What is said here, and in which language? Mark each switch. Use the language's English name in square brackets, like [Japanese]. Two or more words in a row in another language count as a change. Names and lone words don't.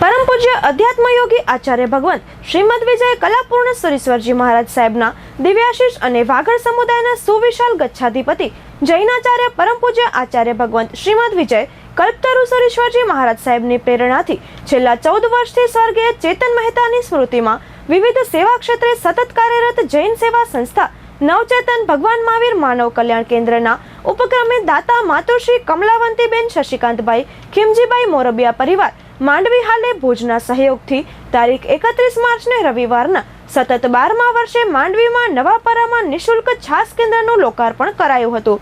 [Gujarati] પરમ પૂજ્ય અધ્યાત્મ યોગી આચાર્ય ભગવંત શ્રીમદ વિજય કલાપૂર્ણ સુરેશ્વરજી મહારાજ સાહેબના દિવ્યાશીષ અને વાગડ સમુદાયના સુવિશાલ ગચ્છાધિપતિ જૈનાચાર્ય પરમ પૂજ્ય આચાર્ય ભગવંત શ્રીમદ વિજય કલ્પતરુ સુરેશ્વરજી મહારાજ સાહેબની પ્રેરણાથી છેલ્લા 14 વર્ષથી સ્વર્ગીય ચેતન મહેતાની સ્મૃતિમાં વિવિધ સેવા ક્ષેત્રે સતત કાર્યરત જૈન સેવા સંસ્થા નવચેતન ભગવાન મહાવીર માનવ કલ્યાણ કેન્દ્રના ઉપક્રમે દાતા માતુશ્રી કમલાવંતીબેન શશિકાંતભાઈ ખીમજીભાઈ મોરબિયા પરિવાર માંડવી હાલે ભુજના સહયોગથી તારીખ 31 માર્ચને રવિવારના સતત 12મા વર્ષે માંડવીમાં નવાપરામાં નિઃશુલ્ક છાસ કેન્દ્રનું લોકાર્પણ કરાયું હતું।